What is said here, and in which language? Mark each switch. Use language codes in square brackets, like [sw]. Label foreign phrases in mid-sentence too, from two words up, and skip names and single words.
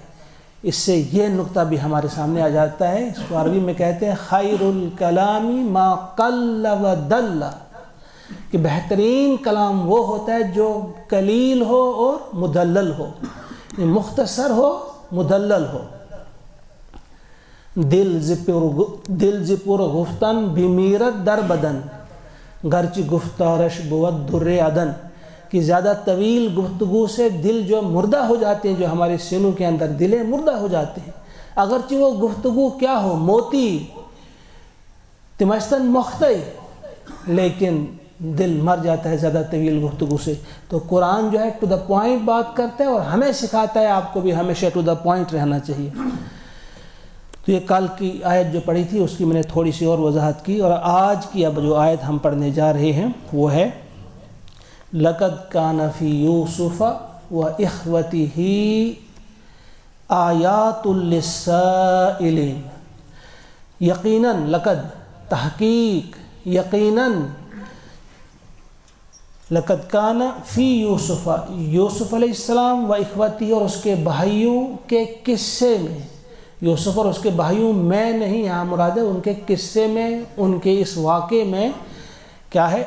[ur] اس سے یہ نقطہ بھی ہمارے سامنے آ جاتا ہے، اس کو عربی میں کہتے ہیں [ar] خیر الکلام ما قل و دل، [ur] کہ بہترین کلام وہ ہوتا ہے جو قلیل ہو اور مدلل ہو، مختصر ہو، مدلل ہو۔ [fa] دل زپور گفتن بیمیرت در بدن گرچ گفتارش بود در عدن، [ur] کہ زیادہ طویل گفتگو سے دل جو مردہ ہو جاتے ہیں، جو ہمارے سینوں کے اندر دلیں مردہ ہو جاتے ہیں، اگرچہ وہ گفتگو کیا ہو، موتی تمشتن مختی، لیکن دل مر جاتا ہے زیادہ طویل گفتگو سے۔ تو قرآن جو ہے [en] to the point [ur] بات کرتا ہے، اور ہمیں سکھاتا ہے آپ کو بھی ہمیشہ [en] to the point [ur] رہنا چاہیے۔ [ar] تو یہ کل کی آیت جو پڑھی تھی اس کی میں نے تھوڑی سی اور وضاحت کی، اور آج کی اب جو آیت ہم پڑھنے جا رہے ہیں وہ ہے لَقَدْ كَانَ فِي يُوسُفَ وَإِخْوَتِهِ آیَاتٌ لِلسَّائِلِينَ۔ [ur] یقیناً، لقد تحقیق، یقیناً، [ar] لقد کان فی یوسف، [ur] یوسف علیہ السلام و اخوتی، اور اس کے بھائیوں کے قصے میں، یوسف اور اس کے بھائیوں میں نہیں، یہاں مراد ہے ان کے قصے میں، ان کے اس واقعے میں کیا ہے؟